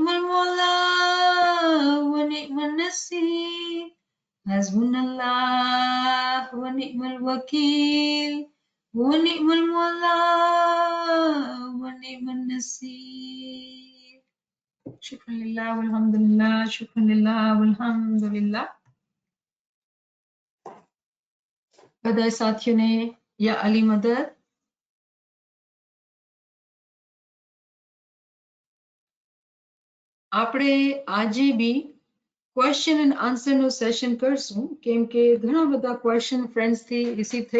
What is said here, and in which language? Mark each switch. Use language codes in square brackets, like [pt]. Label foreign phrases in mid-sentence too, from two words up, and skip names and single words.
[ar] المولى ونعم النصير حسبنا الله ونعم الوكيل ونعم المولى ونعم النصير شكرا لله والحمد لله شكرا لله والحمد لله [gu] બધા સાથીઓને યા અલી મદદ આપણે આજે બી [en] question and answer [gu] નું સેશન કરશું કેમ કે ઘણા બધા ક્વેશ્ચન ફ્રેન્ડ્સ થી રિસીવ થઈ